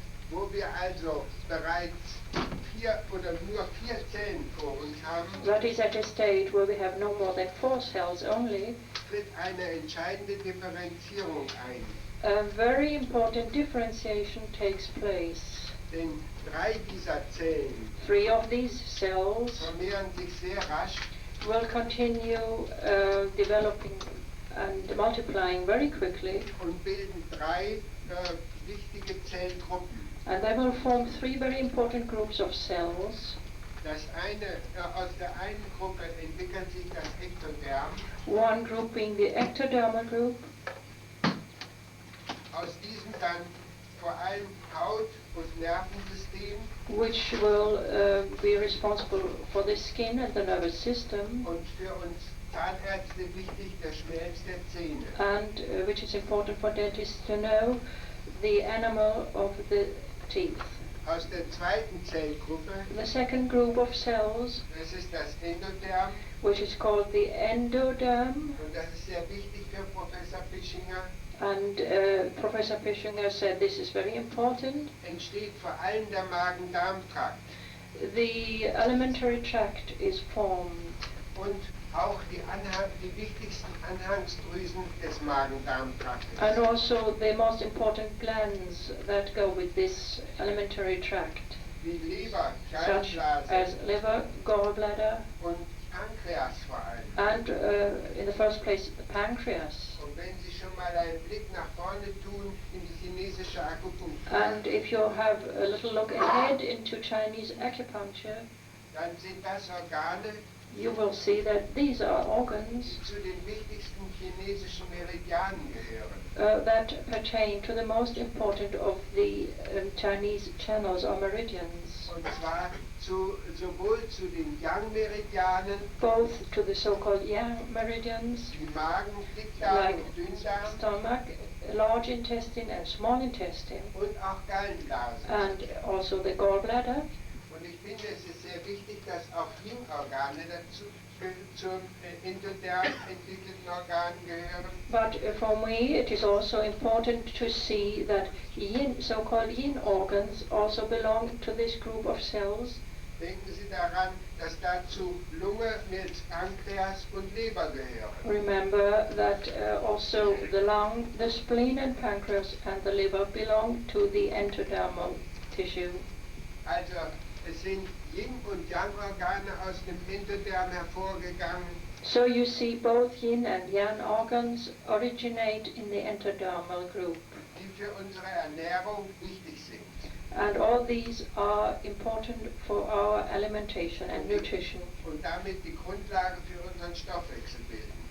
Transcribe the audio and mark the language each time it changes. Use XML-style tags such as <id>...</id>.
<de>wo wir also bereits 4 oder nur 4 Zellen vor uns haben,</de> <en>that is at a stage where we have no more than 4 cells only,</en> <de>tritt eine entscheidende Differenzierung ein.</de> <en>a very important differentiation takes place.</en> <de>Denn 3 dieser Zellen</de> <en>3 of these cells</en> <de>vermehren sich sehr rasch</de> <en>will continue developing and multiplying very quickly,</en> <de>und bilden 3 wichtige Zellgruppen.</de> <en>and they will form 3 very important groups of cells.</en> <de>Aus der einen Gruppe entwickelt sich das Ektoderm,</de> <en>One group being the ectodermal group,</en> <de>aus diesem dann vor allem Haut- und Nervensystem</de> <en>which will be responsible for the skin and the nervous system,</en> <de>und für uns Zahnärzte wichtig der Schmelz der Zähne.</de> <en>and which is important for dentists to know, the enamel of the teeth.</en> <de>Aus der zweiten Zellgruppe,</de> <en>The second group of cells,</en> <de>das ist das Endoderm,</de> <en>which is called the endoderm,</en> <de>und das ist sehr wichtig für Professor Pischinger,</de> <en>and Professor Pischinger said this is very important.</en> <de>entsteht vor allem der Magen-Darm-Trakt</de> <en>The alimentary tract is formed,</en> <de>und auch die wichtigsten Anhangsdrüsen des Magen-Darm-Traktes.</de> <en>and also the most important glands that go with this alimentary tract,</en> <de>Wie Leber,</de> <en>such</en> <de>Gallenblase</de> <en>as liver, gallbladder,</en> <de>und Pankreas vor allem.</de> <en>and in the first place the pancreas.</en> <de>Und wenn Sie schon mal einen Blick nach vorne tun in die chinesische Akupunktur,</de> <en>And if you have a little look ahead into Chinese acupuncture,</en> <de>dann sind das Organe,</de> <en>you will see that these are organs</en> <de>die zu den wichtigsten chinesischen Meridianen gehören.</de> <en>that pertain to the most important of the Chinese channels or meridians,</en> <de>Und zwar sowohl zu den Yang-Meridianen,</de> <en>both to the so-called Yang meridians,</en> <de>die Magen, Dickdarm</de> <en>like</en> <de>und Dünndarm,</de> <en>stomach, large intestine and small intestine,</en> <de>und auch Gallenblase.</de> <en>and also the gallbladder.</en> <de>Und ich finde, es ist sehr wichtig, dass auch Yin-Organe dazu zum Endoderm entwickelten Organen gehören.</de> <en>But for me, it is also important to see that yin, so-called yin organs also belong to this group of cells.</en> <de>Denken Sie daran, dass dazu Lunge, Milz, Pankreas und Leber gehören.</de> <en>Remember that also the lung, the spleen and pancreas and the liver belong to the endodermal tissue.</en> <de>Also es sind Yin- und Yang-Organe aus dem Endoderm hervorgegangen.</de> <en>So you see both yin and yang organs originate in the endodermal group.</en> <de>Die für unsere Ernährung wichtig sind.</de> <en>And all these are important for our alimentation and nutrition.</en> <de>Und damit die Grundlage für unseren Stoffwechsel bilden.</de>